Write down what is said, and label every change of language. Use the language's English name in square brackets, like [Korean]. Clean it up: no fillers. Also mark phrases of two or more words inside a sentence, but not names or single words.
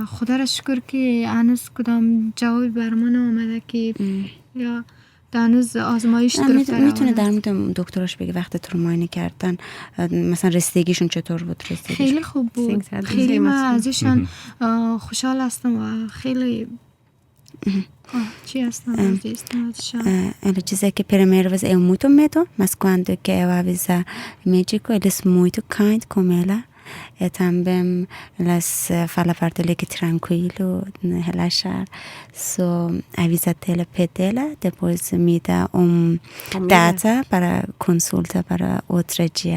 [Persian] خدا را شکر که هنوز کدام جوابی بر من آمده که یا هنوز آزمایش گرفته. میتونه در مورد دکتراش بگی وقتی تو رو معاینه کردن مثلا رسیدگیشون چطور بود؟ خیلی خوب بود، خیلی من ازشان خوشحال هستم و خیلی [Portuguese] Ela diz que primeira vez é muito medo, mas quando que eu avisa o médico, ele é muito kind com ela. E também elas falam para ele que tranquilo, relaxar. Só avisa ela dela, depois me dá data para consulta para outro dia.